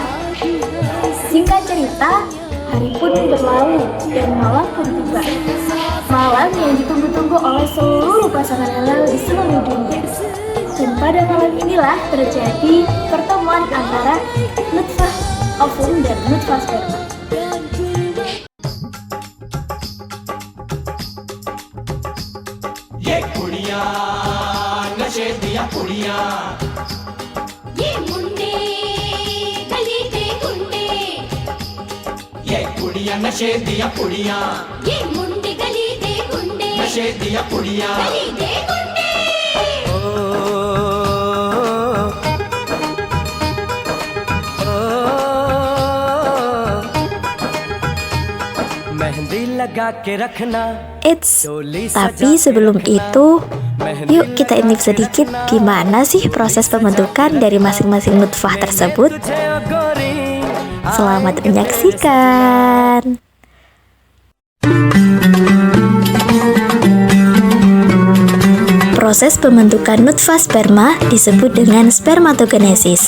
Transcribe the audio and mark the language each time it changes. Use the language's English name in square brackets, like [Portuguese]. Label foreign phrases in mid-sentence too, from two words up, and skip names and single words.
[Indonesian] Singkat cerita, hari pun berlalu dan malam pun tiba. Malam yang ditunggu-tunggu oleh seluruh pasangan halal di seluruh dunia. Dan pada malam inilah terjadi pertemuan antara nutfah ovum dan nutfah sperma. [Punjabi] ਏ ਕੁੜੀਆਂ ਨਸ਼ੇ ਦੀਆਂ ਕੁੜੀਆਂ ਏ ਮੁੰਡੇ ਗਲੀ ਕੇ ਗੁੰਡੇ ਏ ਕੁੜੀਆਂ ਨਸ਼ੇ ਦੀਆਂ ਕੁੜੀਆਂ ਏ ਮੁੰਡੇ ਗਲੀ ਕੇ ਗੁੰਡੇ ਨਸ਼ੇ ਦੀਆਂ ਕੁੜੀਆਂ ਗਲੀ ਕੇ ਗੁੰਡੇ [Hindi] मेहंदी लगा के रखना. [Indonesian] Eits, tapi sebelum itu, yuk kita intip sedikit gimana sih proses pembentukan dari masing-masing nutfah tersebut. Selamat menyaksikan. Proses pembentukan nutfah sperma disebut dengan spermatogenesis.